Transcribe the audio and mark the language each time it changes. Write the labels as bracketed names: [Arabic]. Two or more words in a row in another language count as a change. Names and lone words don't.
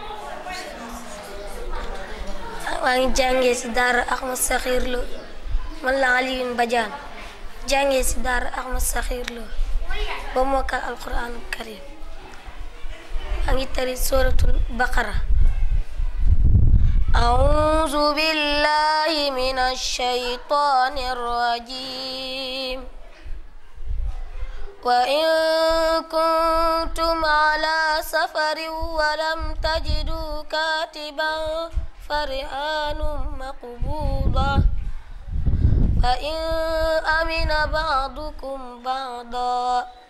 [Wolof] maa ngi jàngee si daara Ahmad Sakhir Lo man la Alioune Badiane jàngee si daara Ahmad Sakhir Lo ba mokkal [Arabic] القرآن الكريم [Wolof] maa ngi tari [Arabic] سورة البقرة. أعوذ بالله من الشيطان الرجيم وإن كنتم على سفر ولم تجدوا كاتبا فرهان مقبوضة فإن أمن بعضكم بعضا